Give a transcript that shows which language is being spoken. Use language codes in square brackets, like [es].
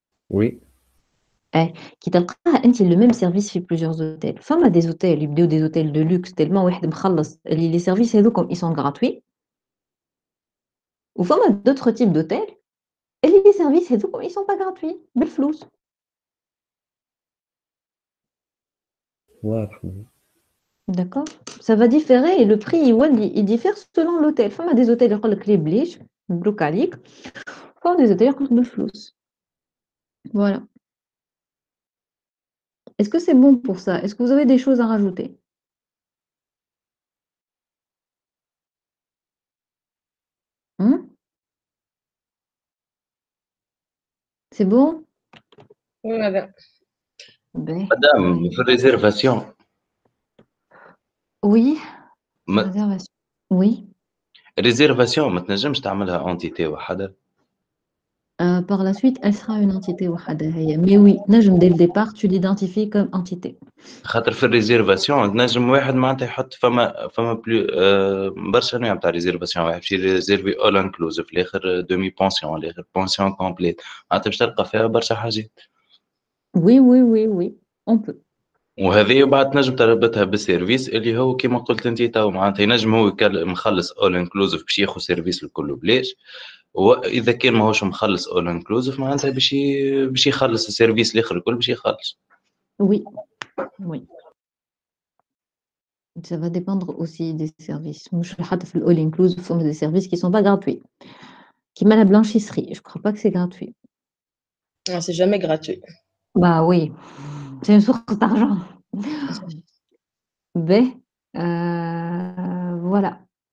[ar] وي. كي تلقاها انت لو ميم سيرفيس في plusieurs hôtels. فما دي اوتيل يبداو دي اوتيل دو لوكس تيلمون واحد مخلص اللي لي سيرفيس هذوكم [fr] ils sont gratuits. [ar] وفما [fr] d'autres types d'hôtels [ar] اللي لي سيرفيس هذوكم [fr] ils sont pas gratuits [ar] بالفلوس. واضح. [fr] D'accord. Ça va différer et le prix il diffère selon l'hôtel. فما des hôtels يقول لك لي بليش مبروك عليك. فما des hôtels يقول لك بالفلوس. Voilà. Est-ce que c'est bon pour ça? Est-ce que vous avez des choses à rajouter? C'est bon? Oui, madame. Madame, في réservation. Oui. Réservation. Oui. [ar] Réservation ما تنجمش تعملها entité وحدها. [fr] Par la suite, elle sera une entité [ar] وحدها. [fr] Mais oui, [ar] نجم [fr] dès le départ, tu l'identifies comme entité. [ar] خاطر في الريزيرفاسيون نجم واحد معناتها يحط فما بلو برشا نوع تاع ريزيرفاسيون. واحد باش يريزيرفي اول انكلوزيف، الاخر دومي بونسيون، الاخر بونسيون كومبليت. معناتها باش تلقى فيها برشا حاجات. [fr] Oui, oui, oui, oui, on peut. [ar] وهذه بعد تنجم تربطها بالسيرفيس اللي هو كيما قلت انت تو، معناتها ينجم هو مخلص اول انكلوزيف باش ياخذ سيرفيس الكل بلاش، واذا كان ماهوش مخلص اول انكلوزيف معناتها باش يخلص السيرفيس الاخر الكل باش يخلص. [fr] Oui, oui. Ça va dépendre aussi des services. Moi, je suis all inclusive, ce sont des services qui ne sont pas gratuits. Qui m'a la blanchisserie, je ne crois pas que c'est gratuit. Ah, c'est jamais gratuit. Bah oui, c'est une source d'argent. Mais voilà.